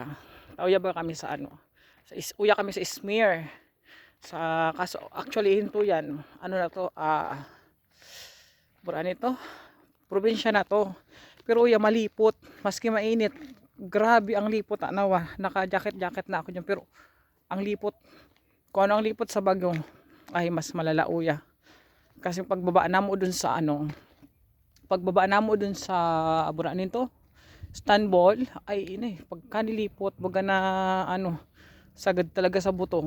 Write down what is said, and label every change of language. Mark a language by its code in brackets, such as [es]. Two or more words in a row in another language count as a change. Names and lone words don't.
[bik] Uya ba kami sa uya kami sa Izmir. Kaso actually hinto yan, na to, buran ito, probinsya na to. Pero uya malipot, maski mainit, grabe ang lipot. Naka-jacket na ako dyan, pero ang lipot, kung ano ang lipot sa bagyo, ay mas malala uya. Kasi pagbaba na mo dun sa buran nito, Istanbul, ay pagka nilipot, baga na sagad talaga sa buto.